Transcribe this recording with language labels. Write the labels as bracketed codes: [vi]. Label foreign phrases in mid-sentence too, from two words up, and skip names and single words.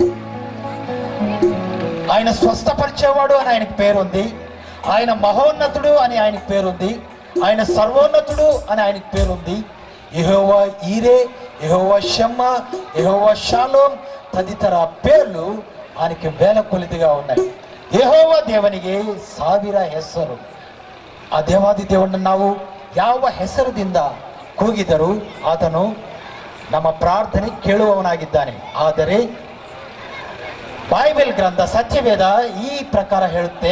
[te] ఆయన స్వస్థపరిచేవాడు అని ఆయనకు పేరుంది. ఆయన మహోన్నతుడు అని ఆయనకు పేరుంది. ఆయన సర్వోన్నతుడు అని ఆయనకు పేరుంది. యెహోవా ఈరే, యెహోవా షమ్మా, యెహోవా షాలోమ్ తదితర పేర్లు ఆయనకి వేల కొలిదిగా ఉన్నాయి. [kn] ಯೆಹೋವ ದೇವನಿಗೆ 1000 ಹೆಸರು. ಆ ದೇವಾದಿ ದೇವರನ್ನು ನಾವು ಯಾವ ಹೆಸರದಿಂದ ಕೂಗಿದರೂ ಆತನು ನಮ್ಮ ಪ್ರಾರ್ಥನೆ ಕೇಳುವವನಾಗಿದ್ದಾನೆ. ಆದರೆ ಬೈಬಲ್ ಗ್ರಂಥ ಸತ್ಯವೇದ ಈ ಪ್ರಕಾರ ಹೇಳುತ್ತೆ.